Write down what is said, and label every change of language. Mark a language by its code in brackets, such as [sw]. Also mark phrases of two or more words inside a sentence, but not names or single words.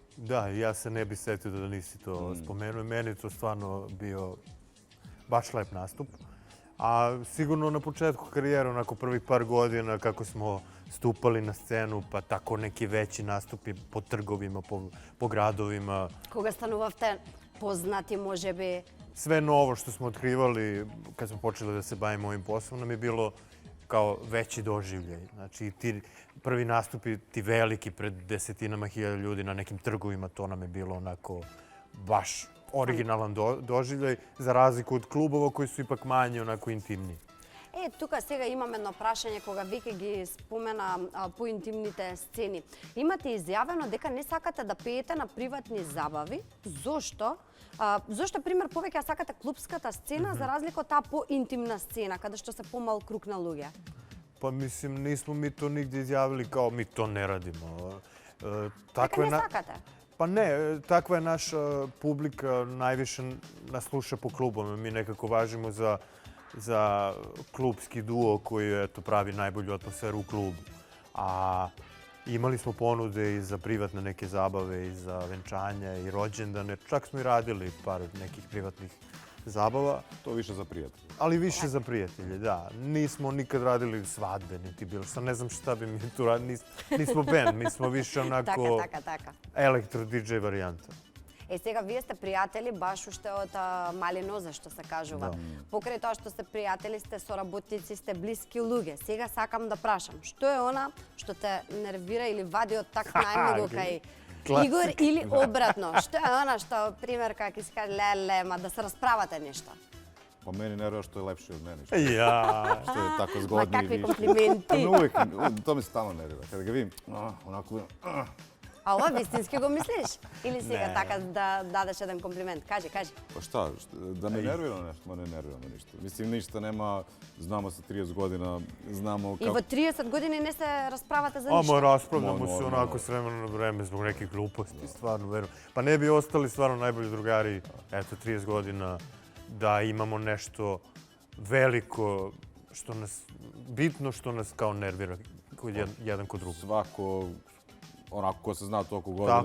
[sr] Da, ja se ne bih setio da nisi to spomenuo. Meni je to stvarno bio baš lep nastup. A sigurno na početku karijere, onako prvih par godina kako smo stupali na scenu, pa tako neki veći nastupi po trgovima, po gradovima. [mk] Кога станувавте познати, може би? [sr] Sve novo što smo otkrivali kad smo počeli da se bavimo ovim poslom nam je bilo kao veći doživljaj. Znači, ti prvi nastupi, ti veliki pred desetinama hiljada ljudi na nekim trgovima, to nam je bilo onako baš originalan doživljaj, za razliku od klubova koji su ipak manje, onako intimni. [mk] тука сега имам едно прашање кога веќе ги спомена поинтимните сцени. Имате изјавено дека не сакате да пеете на приватни забави. Зошто? Зошто, пример, повеќе сакате клубската сцена за разлика од таа поинтимна сцена, каде што се помал круг на луѓе? [sr] Па мислим, нисмо ми то нигде изјавили као ми то не радимо. [mk] Дека не сакате? [sr] Па не, таква е наша публика, највише нас слуша по клубоме. Ми некако важимо за клубски дуо кој ето прави најбољу атмосферу у клубу. А имали smo ponude i za privatne neke zabave, i za venčanja, i rođendane. Čak smo i radili par nekih privatnih zabava. To više za prijatelje. Ali više za prijatelje, da. Nismo nikad radili svadbe, niti bilo šta. Ne znam šta bi mi tu radili. Nismo band, mi smo više onako [mk] Така. [sr] elektro DJ varijanta. [mk] Сега вие сте пријатели баш уште од мали нозе, што се кажува. Покрај тоа што сте пријатели, сте соработници, сте блиски луѓе. Сега сакам да прашам, што е она што те нервира или вади од такт најмногу кај Игор или обратно? Што е она што, пример, како си каже, леле, ма да се расправате нешто? [sr] Pa meni nervira što je lepši od mene. Ja. Što je tako [mk] Ма [sr] zgodniji. [mk] какви комплименти? [sr] Uvijek, to me stalno nervira. Kada ga vidim, onako... [mk] А ова вистински го мислиш? Или сега Не. така да дадеш еден комплимент? Кажи. [sr] Pa šta, da me nervira nešto? Ma ne nervira me ništa. Mislim, ništa nema, znamo se 30 godina, znamo [mk] И [sr] kako... [mk] во 30 години не се расправате за Ама ништо? [sr] raspravljamo Ma, se normalno. onako s vremena na vreme zbog nekih gluposti, stvarno verujem. Pa ne bi ostali stvarno najbolji drugari, eto, 30 godina, da imamo nešto veliko, što nas, bitno što nas kao nervira kod jedan kod drugog. Svako, onako ko se zna toliko godina,